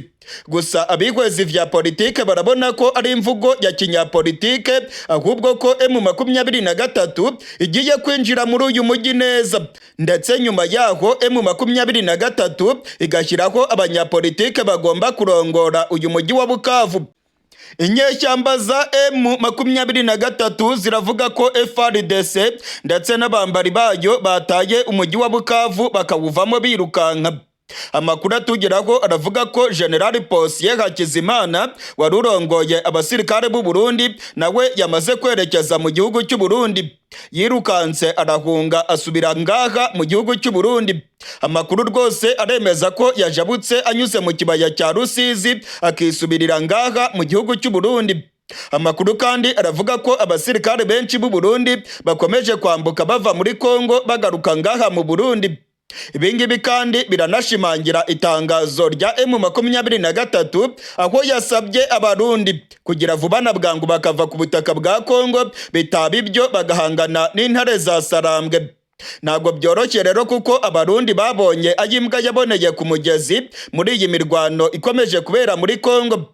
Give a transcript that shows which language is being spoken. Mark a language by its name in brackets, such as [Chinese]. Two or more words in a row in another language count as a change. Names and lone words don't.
[Rundi] Gusa abihwezi vya politike barabona ko ari imvugo ya kinyapolitike, ahubwo ko M23 igiye kwinjira muri uyu mujyi neza, ndetse nyuma yaho M23 igashyiraho abanyapolitike bagomba kurongora uyu mujyi wa Bukavu. Inyeshyamba za M23 ziravuga ko FARDC ndetse n'abambari bayo bataye umujyi wa Bukavu bakawuvamo birukanka. Amakuru atugeraho aravuga ko General Posiyeri Hakizimana wari urongoye abasirikare b'u Burundi nawe yamaze kwerekeza mu gihugu cy'u Burundi. Yirukanse arahunga asubira ngaha mu gihugu cy'u Burundi. Amakuru rwose aremeza ko yajabutse anyuze mu kibaya cya Rusizi akisubirira ngaha mu gihugu cy'u Burundi. Amakuru kandi aravuga ko abasirikare benshi b'u Burundi bakomeje kwambuka bava muri Kongo bagaruka ngaha mu Burundi. Ibingibi kandi biranashimangira itangazo rya M23 aho yasabye abarundi kugira vuba na bwangu bakava ku butaka bwa Kongo, bitaba ibyo bagahangana n'intare za Sarambwe. Ntabwo byoroshye rero kuko abarundi babonye ayimbwa yaboneye ku mugezi muri iyi mirwano ikomeje kubera muri Kongo.